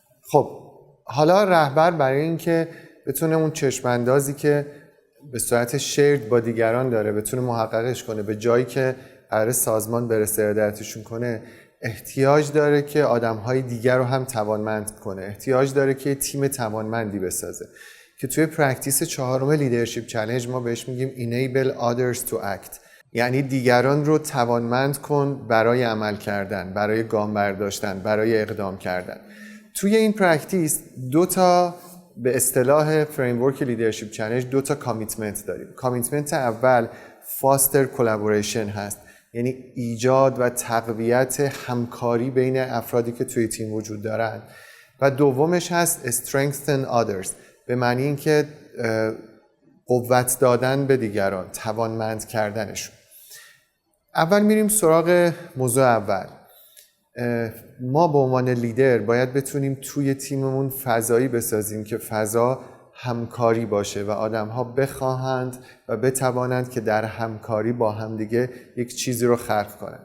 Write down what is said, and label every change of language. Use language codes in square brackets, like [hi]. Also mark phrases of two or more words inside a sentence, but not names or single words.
[fa] خب حالا رهبر برای اینکه بتونه اون چشم اندازی که به صورت شیرد با دیگران داره بتونه محققش کنه به جایی که قرار سازمان برسه ارادتشون کنه، احتیاج داره که آدم‌های دیگر رو هم توانمند کنه، احتیاج داره که تیم توانمندی بسازه که توی پرکتیس 4 لیدرشپ چالش ما بهش میگیم [en] enable others to act، [fa] یعنی دیگران رو توانمند کن برای عمل کردن، برای گام برداشتن، برای اقدام کردن. توی این پرکتیس 2 تا به اصطلاح فریمورک لیدرشپ چالش 2 تا کامیتمنت داریم. کامیتمنت اول [en] foster collaboration [fa] هست، یعنی ایجاد و تقویت همکاری بین افرادی که توی تیم وجود دارن، و دومش هست [en] strengthen others، [fa] به معنی اینکه قوت دادن به دیگران، توانمند کردنشون. اول میریم سراغ موضوع اول. ما به عنوان لیدر باید بتونیم توی تیممون فضایی بسازیم که فضا همکاری باشه و آدم‌ها بخواهند و بتوانند که در همکاری با همدیگه یک چیزی رو خلق کنند.